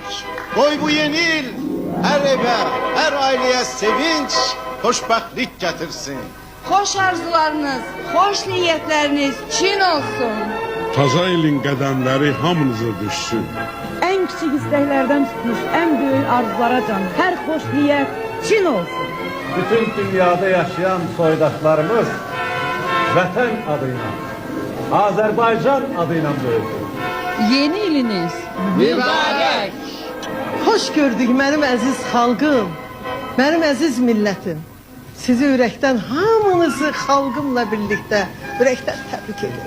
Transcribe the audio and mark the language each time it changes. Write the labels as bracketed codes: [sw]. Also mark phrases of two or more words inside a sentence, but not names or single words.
[tr] Koy bu yeni il her eve, her aileye sevinç, hoşbəxtlik getirsin. Hoş arzularınız, hoş niyetleriniz çin olsun. [az] Taza ilin qədəmləri hamınıza düşsün. [tr] En küçük isteklerden tutmuş en büyük arzulara can. Her hoş niyet Çin olsun. [az] Bütün dünyada yaşayan soydaşlarımız vətən adıyla, Azərbaycan adıyla böyüdür. Yeni iliniz [tr] Mübarek. [az] Hoş gördük mənim əziz xalqım, mənim əziz millətim. Sizi ürəkdən hamınızı xalqımla birlikdə ürəkdən təbrik edirəm.